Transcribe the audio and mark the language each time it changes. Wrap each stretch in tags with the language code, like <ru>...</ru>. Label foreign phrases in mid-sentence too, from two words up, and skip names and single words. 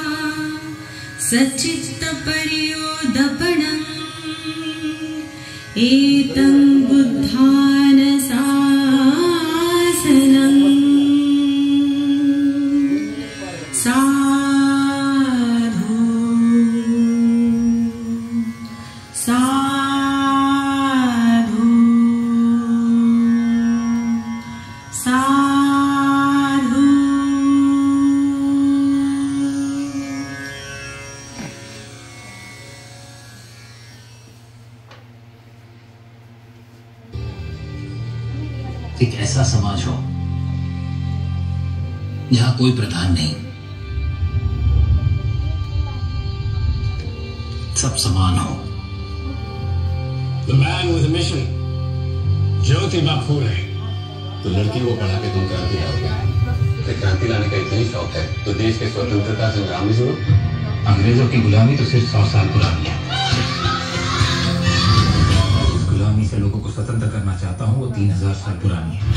<pi>सच्चित्तपर्योदपणम् एतं बुद्धानशासनं साधु साधु साधु।</pi> <hi>एक ऐसा समाज हो जहां कोई प्रधान नहीं, सब समान हो।</hi> <en>The man with a mission,</en> <hi>ज्योतिबा फूले। तो लड़कियों को पढ़ा के तुम क्रांति लाओगे। तो क्रांति लाने का इतना ही शौक है तो देश के स्वतंत्रता संग्राम में जुड़ो। अंग्रेजों की गुलामी तो सिर्फ 100 साल पुरानी है। इस गुलामी से लोगों को स्वतंत्र करना चाहता हूँ, वो 3000 साल पुरानी है।</hi>